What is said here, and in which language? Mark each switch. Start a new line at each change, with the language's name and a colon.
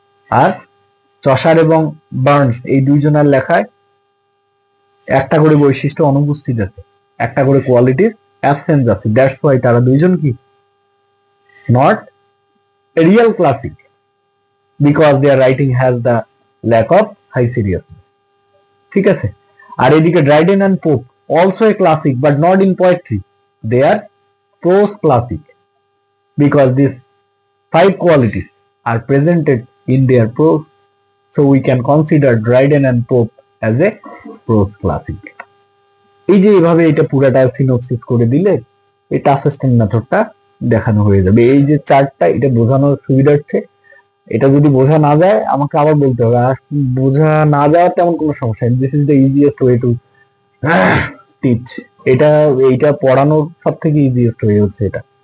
Bangla: আর Chaucer এবং Burns এই দুইজনের লেখায় একটা করে বৈশিষ্ট্য অনুপস্থিত আছে, একটা করে কোয়ালিটির অ্যাবসেন্স আছে।
English: that's why
Bangla: তারা দুইজন কি
English: not a real classic because their writing has the lack of high seriousness,
Bangla: ঠিক আছে। আর এদিকে
English: Dryden and Pope also a classic but not in poetry, they are prose classic because these five qualities are presented in their prose, so we can consider Dryden and Pope as a prose classic.
Bangla: এই যে এইভাবে এটা পুরাটা synopsis করে দিলে এই টাফেস্টের মেথডটা দেখানো হয়ে যাবে। এই যে চার্টটা, এটা বোঝানোর সুবিধার্থে, এটা যদি বোঝা না যায় আমাকে আবার বলতে হবে, আর বোঝা না যাওয়ার তেমন কোনো সমস্যা নেই।
English: This is the easiest way to teach.
Bangla: এইটা পড়ানোর সব থেকে ইজিয়েস্ট ওয়ে হচ্ছে এটা।